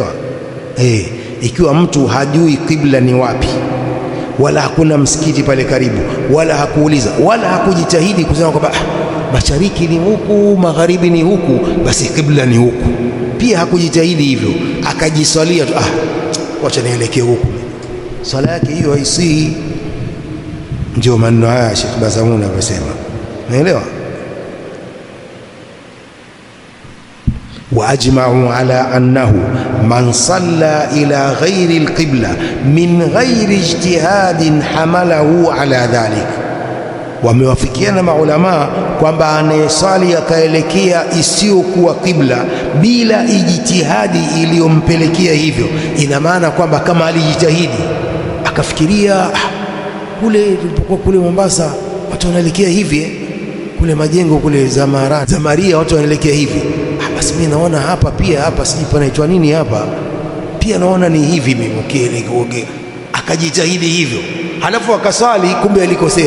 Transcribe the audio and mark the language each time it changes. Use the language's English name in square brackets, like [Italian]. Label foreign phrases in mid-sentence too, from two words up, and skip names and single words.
[Swahili] Ikiwa mtu hajui kibla ni wapi, wala hakuna msikiti pale karibu, wala hakuuliza wala hakujitahidi kusema kwamba mashariki ni huku, magharibi ni huku, basi kibla ni huku, pia hakujitahidi hivyo, akajisalia tu, wacha nielekee huku, sala yake hiyo haisihi. Ndio maneno haya Sheikh Bazamuni anasema, unaelewa? [Arabic] وأجمعوا على أنه من صلى إلى غير القبلة من غير اجتهاد حمله على ذلك. [Swahili] Wamewafikiana maulamaa kwamba anayesali akaelekea isiyokuwa qibla bila ijtihadi iliyompelekea hivyo, ina maana kwamba kama alijitahidi akafikiria, kule tulipokuwa kule Mombasa watu wanaelekea hivi, kule majengo kule Zamaria watu wanaelekea hivi, basi mimi naona hapa pia, hapa sijui panaitwa nini hapa, pia naona ni hivi mimi, akajitahidi hivyo, halafu akasali, kumbe alikosea.